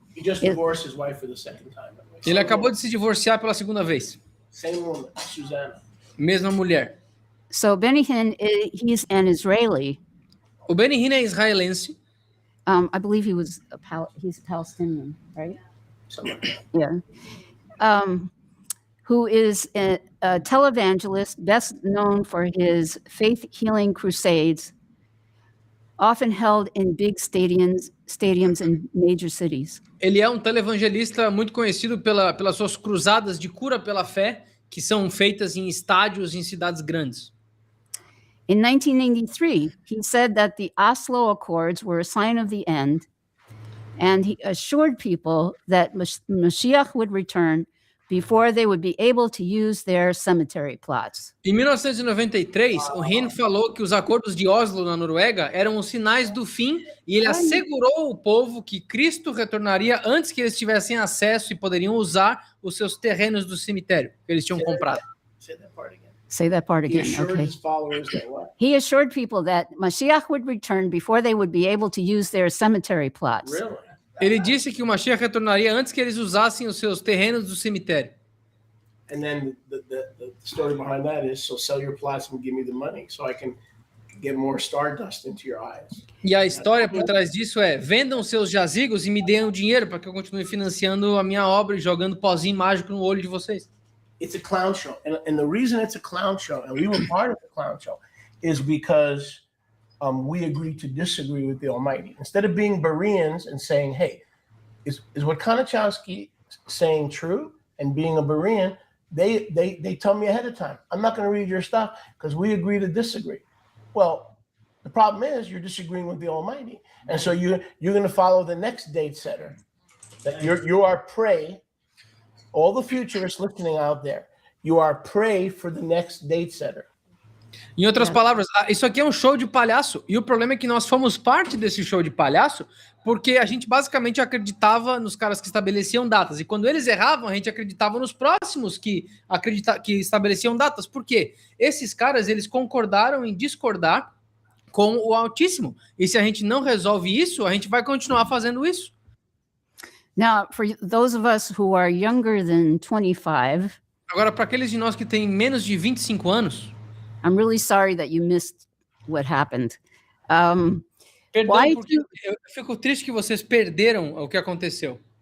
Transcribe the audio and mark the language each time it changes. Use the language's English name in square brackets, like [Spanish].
[English] He just divorced his wife for the second time. [Portuguese] Ele acabou de se divorciar pela segunda vez. [English] Same woman, Susanna. [Portuguese] Mesma mulher. [English] So Benny Hinn, he's an Israeli. [Portuguese] O Benny Hinn é israelense. [English] I believe he's a Palestinian, right? Something like that. Yeah. Who is a televangelist, best known for his faith healing crusades, often held in big stadiums in major cities. [Portuguese] Ele é um televangelista muito conhecido pelas suas cruzadas de cura pela fé, que são feitas em estádios em cidades grandes. [English] In 1993, he said that the Oslo Accords were a sign of the end, and he assured people that Mashiach would return before they would be able to use their cemetery plots. [Portuguese] Em 1993, o Hinn falou que os acordos de Oslo na Noruega eram os sinais do fim e ele assegurou o povo que Cristo retornaria antes que eles tivessem acesso e poderiam usar os seus terrenos do cemitério que eles tinham comprado. [English] Say that part again. Say that part He again. assured Okay. his followers that what? He assured people that Mashiach would return before they would be able to use their cemetery plots. Really? [Portuguese] Ele disse que o Mashiach retornaria antes que eles usassem os seus terrenos do cemitério. [English] And then the story behind that is, so sell your plots and give me the money so I can get more stardust into your eyes. [Portuguese] E a história por trás disso é: vendam seus jazigos e me deem o dinheiro para que eu continue financiando a minha obra e jogando pozinho mágico no olho de vocês. [English] It's a clown show. And the reason it's a clown show, and we were part of the clown show, is because we agreed to disagree with the Almighty. Instead of being Bereans and saying, hey, is what Konachowski saying true? And being a Berean, they tell me ahead of time, I'm not going to read your stuff because we agree to disagree. Well, the problem is you're disagreeing with the Almighty. And so you're going to follow the next date setter. That you are prey. All the futurists listening out there, you are prey for the next date setter. [Portuguese] Em outras palavras, isso aqui é um show de palhaço. E o problema é que nós fomos parte desse show de palhaço porque a gente basicamente acreditava nos caras que estabeleciam datas. E quando eles erravam, a gente acreditava nos próximos que estabeleciam datas. Por quê? Esses caras, eles concordaram em discordar com o Altíssimo. E se a gente não resolve isso, a gente vai continuar fazendo isso. [English] Now, for those of us who are younger than 25, [Portuguese] Agora, para aqueles de nós que têm menos de 25 anos, [English] I'm really sorry that you missed what happened. [Portuguese] perdão, [English] Why [Portuguese] porque eu fico triste que vocês perderam o que aconteceu.